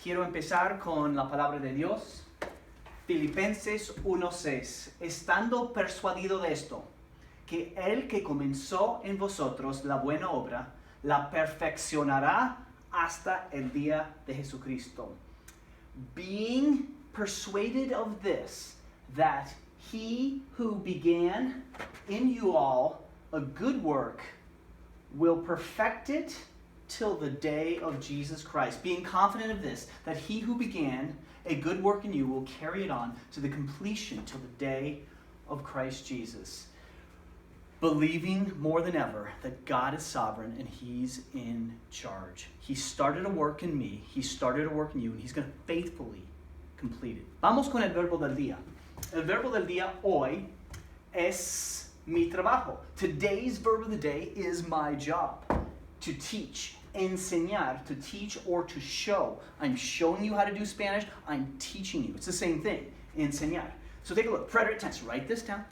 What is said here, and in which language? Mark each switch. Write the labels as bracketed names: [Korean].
[Spanish] Quiero empezar con la palabra de Dios. Filipenses 1:6. Estando persuadido de esto, que el que comenzó en vosotros la buena obra, la perfeccionará hasta el día de Jesucristo. [English] Being persuaded of this, that he who began in you all a good work will perfect it till the day of Jesus Christ. Being confident of this, that he who began a good work in you will carry it on to the completion till the day of Christ Jesus. Believing more than ever that God is sovereign and he's in charge. He started a work in me, he started a work in you, and he's going to faithfully complete it. [Spanish] Vamos con el verbo del día. El verbo del día hoy es mi trabajo. [English] Today's verb of the day is my job. To teach, enseñar, to teach or to show. I'm showing you how to do Spanish, I'm teaching you. It's the same thing, enseñar. So take a look, preterite tense, write this down.